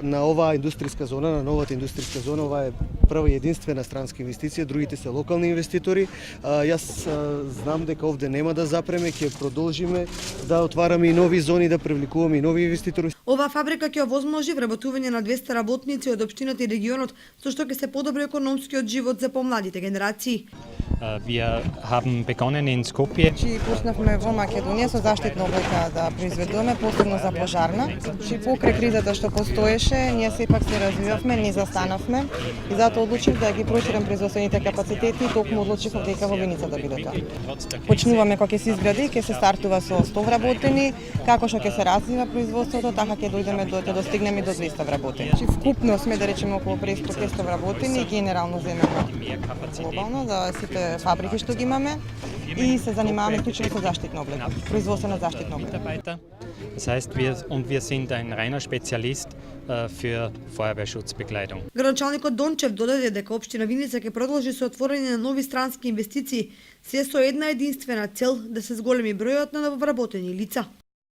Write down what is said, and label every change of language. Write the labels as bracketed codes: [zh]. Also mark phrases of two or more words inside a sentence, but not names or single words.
[mk] На оваа индустријска зона, на новата индустријска зона, ова е прва и единствена странска инвестиција, другите се локални инвеститори. Јас знам дека овде нема да запреме, ќе продолжиме да отвараме и нови зони, да привлекуваме и нови инвеститори. Оваа фабрика ќе овозможи вработување на 200 работници од општината и регионот, со што ќе се подобри економскиот живот за помладите генерации. [de] Wir haben begonnen in Skopje. [mk] Пуснавме во Македонија со заштитна облека да произведуваме, посебно за пожарна. Покрај кризата што постоеше, ние сепак се развивавме, не застанавме и затоа одлучив да ги прочирам производствените капацитети и токму одлучив дека во Виница да биде тоа. Почнуваме кога ќе се изгради, ќе се стартува со 100 вработени, како што ќе се развива производството, така ќе дојдеме да достигнеме до 200 вработени. Вкупно сме да речеме околу 500 вработени, генерално земеме глобално за сите фабрики што ги имаме и се занимаваме исклучиво со заштитна облека, производство на заштитна облека. [de] Das heißt, wir sind ein reiner Spezialist für Feuerwehrschutzbekleidung. [mk] Градоначалникот Дончев додаде дека општина Виница ќе продолжи со отворање на нови странски инвестиции, се со една единствена цел да се зголеми бројот на нововработени лица.